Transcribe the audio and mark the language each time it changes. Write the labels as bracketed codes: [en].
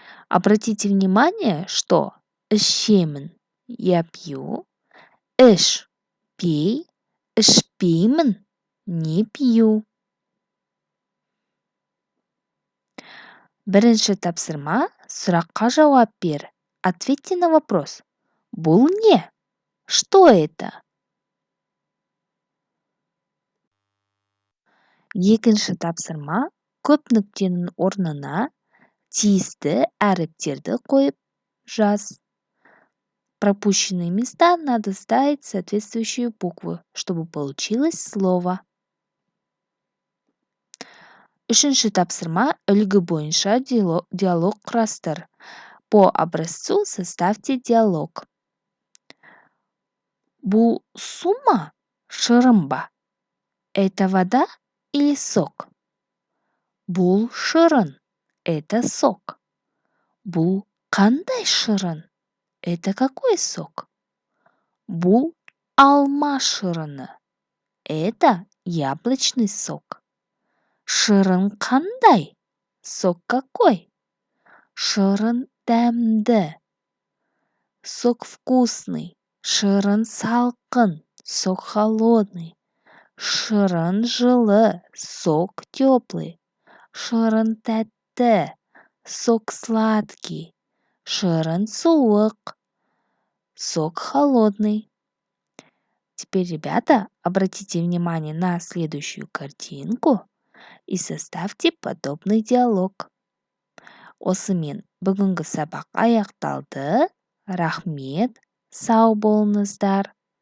[ru] Обратите внимание, что [kk] ішемін [ru] я пью, [kk] іш [ru] пей, [kk] ішпеймін [ru] не пью. [kk] Бірінші тапсырма: сұраққа жауап бер. [ru] Ответьте на вопрос. [kk] Бұл не? [ru] Что это? [kk] Екінші тапсырма: көп нүктенің орнына тиісті әріптерді қойып жаз. [ru] Пропущенные места надо ставить соответствующие буквы, чтобы получилось слово. [kk] Үшінші тапсырма: үлгі бойынша диалог құрастыр. [ru] По образцу составьте диалог. [kk] Бұл су ма, шырын ба? [ru] Это вода или сок? [kk] Бұл шырын. [ru] Это сок. [kk] Бұл қандай шырын? [ru] Это какой сок? [kk] Бұл алма шырыны. [ru] Это яблочный сок. [kk] Шырын қандай? [ru] Сок какой? [kk] Шырын дәмді. [ru] Сок вкусный. [kk] Шырын салқын. [ru] Сок холодный. [kk] Шырын жылы. [ru] Сок теплый. [kk] Шырын тәтті. [ru] Сок сладкий. [kk] Шырын суық. [ru] Сок холодный. Теперь, ребята, обратите внимание на следующую картинку и составьте подобный диалог. [kk] Осымен бүгінгі сабақ аяқталды. Рахмет, сау болыңыздар.